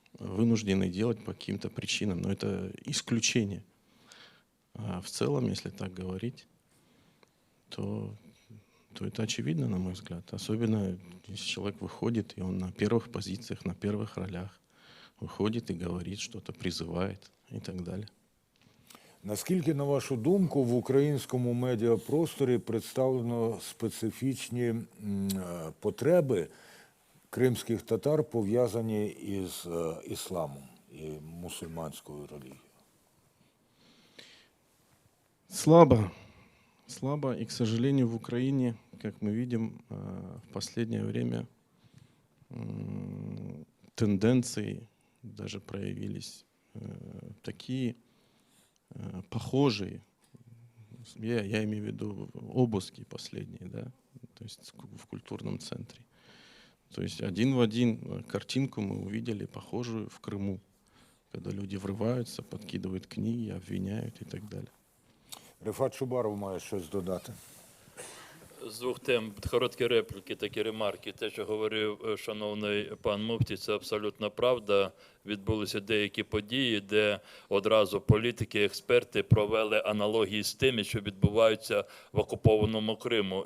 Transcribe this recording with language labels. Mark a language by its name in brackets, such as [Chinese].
[Russian] Вынуждены делать по каким-то причинам, но это исключение. А в целом, если так говорить, то это очевидно, на мой взгляд. Особенно, если человек выходит, и он на первых позициях, на первых ролях, выходит и говорит что-то, призывает и так далее. [Ukrainian] Наскільки, на вашу думку, в українському медіапросторі представлено специфічні потреби кримських татар, пов'язані із ісламом і мусульманською релігією? Слабо. Слабо. [Russian] И, к сожалению, в Украине, как мы видим, в последнее время тенденции даже проявились такие, похожие, я имею в виду обыски последние, да, то есть в культурном центре. То есть один в один картинку мы увидели похожую в Крыму, когда люди врываются, подкидывают книги, обвиняют и так далее. [Ukrainian] Рефат Чубаров має щось додати. З двох тем, короткі репліки, такі ремарки. Те, що говорив шановний пан Муфтій, це абсолютно правда. відбулися деякі події, де одразу політики, експерти провели аналогії з тими, що відбуваються в окупованому Криму.